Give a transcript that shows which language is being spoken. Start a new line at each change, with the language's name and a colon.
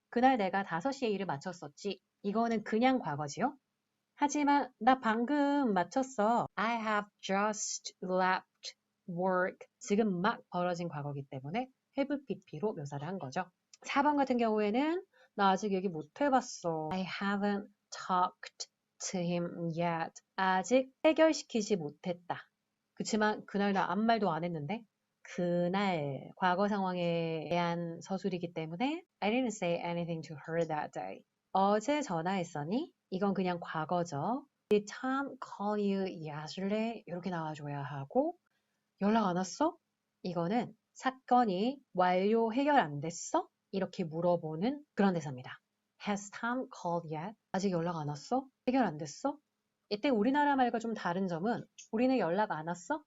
Korean: 그날 내가 5시에 일을 마쳤었지. 이거는 그냥 과거지요. 하지만 나 방금 마쳤어.
English: I have just left work.
Korean: 지금 막 벌어진 과거이기 때문에 have pp로 묘사를 한 거죠. 4번 같은 경우에는 나 아직 얘기 못 해봤어.
English: I haven't talked to him yet.
Korean: 아직 해결시키지 못했다. 그치만 그날 나 아무 말도 안 했는데 그날 과거 상황에 대한 서술이기 때문에
English: I didn't say anything to her that day.
Korean: 어제 전화했었니? 이건 그냥 과거죠.
English: Did Tom call you yesterday?
Korean: 이렇게 나와줘야 하고 연락 안 왔어? 이거는 사건이 완료 해결 안 됐어? 이렇게 물어보는 그런 대사입니다.
English: Has Tom called yet?
Korean: 아직 연락 안 왔어? 해결 안 됐어? 이때 우리나라 말과 좀 다른 점은 우리는 연락 안 왔어?